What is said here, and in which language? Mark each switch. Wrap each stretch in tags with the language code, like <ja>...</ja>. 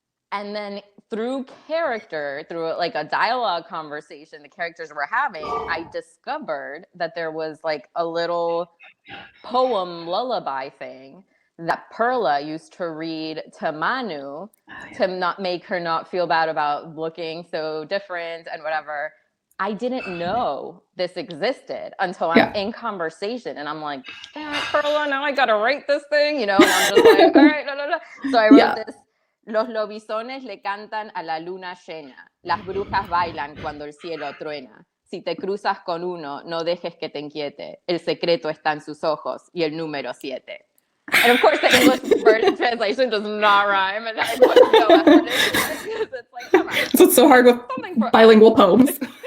<en>And then through like a dialogue conversation the characters were having, I discovered that there was like a little poem lullaby thing that Perla used to read to Manu to not make her not feel bad about looking so different and whatever. I didn't know this existed until I'm in conversation and I'm like, damn it, Perla, now I gotta write this thing, you know, and I'm just like, all right, So I wrote this.</en> <es>Los lobisones le cantan a la luna llena. Las brujas bailan cuando el cielo truena. Si te cruzas con uno, no dejes que te inquiete. El secreto está en sus ojos y el número 7.</es> <en>And of course, the English version translation does not rhyme, and I put no explanation because it's like, come on. So it's so hard with bilingual poems.</en>